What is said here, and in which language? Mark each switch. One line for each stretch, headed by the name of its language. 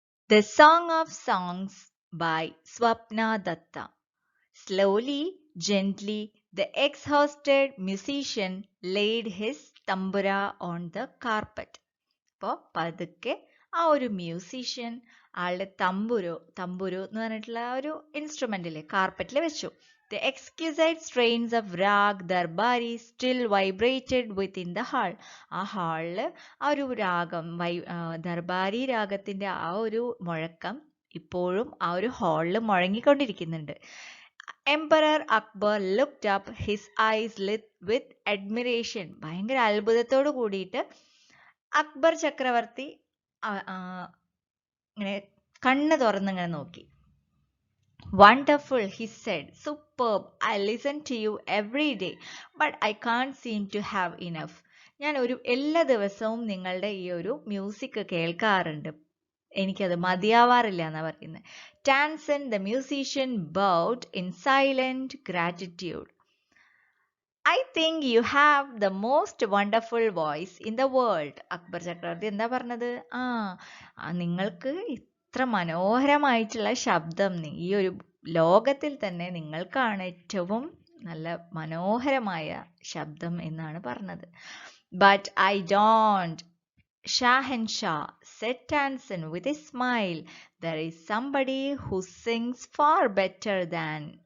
English: The Song of Songs by Swapna Datta. Slowly, gently, the exhausted musician laid his tambura on the carpet.
Malayalam: അപ്പോൾ പതുക്കെ ആ ഒരു musician ആളുടെ തമ്പുരു എന്ന് പറഞ്ഞിട്ടുള്ള ഒരു ഇൻസ്ട്രുമെന്റിലെ കാർപ്പറ്റിൽ വെച്ചു.
English: The exquisite strains of Rag Darbari still vibrated within the hall.
Malayalam: ആ ഹാളില് ആ ഒരു രാഗം ദർബാരി രാഗത്തിന്റെ ആ ഒരു മുഴക്കം ഇപ്പോഴും ആ ഒരു ഹാളിൽ മുഴങ്ങിക്കൊണ്ടിരിക്കുന്നുണ്ട്.
English: Emperor Akbar looked up, his eyes lit with admiration.
Malayalam: ഭയങ്കര അത്ഭുതത്തോട് കൂടിയിട്ട് അക്ബർ ചക്രവർത്തി ഇങ്ങനെ കണ്ണ് തുറന്നിങ്ങനെ നോക്കി.
English: Wonderful, he said. Superb. I listen to you every day, but I can't seem to have enough.
Malayalam: ഞാൻ എല്ലാ ദിവസവും നിങ്ങളുടെ ഈ ഒരു മ്യൂസിക് കേൾക്കാറുണ്ട്, എനിക്കത് മതിയാവാറില്ല എന്നാ പറയുന്നത്.
English: Tansen, the musician, bowed in silent gratitude. I think you have the most wonderful voice in the world.
Malayalam: Akbar ചക്രവർത്തി എന്താ പറഞ്ഞത്? നിങ്ങൾക്ക് ഇത്ര മനോഹരമായിട്ടുള്ള ശബ്ദം ഈ ഒരു ലോകത്തിൽ തന്നെ നിങ്ങൾക്കാണ് ഏറ്റവും നല്ല മനോഹരമായ ശബ്ദം എന്നാണ് പറഞ്ഞത്.
English: But I don't. Shahenshah, said Tansen with a smile. There is somebody who sings far better than.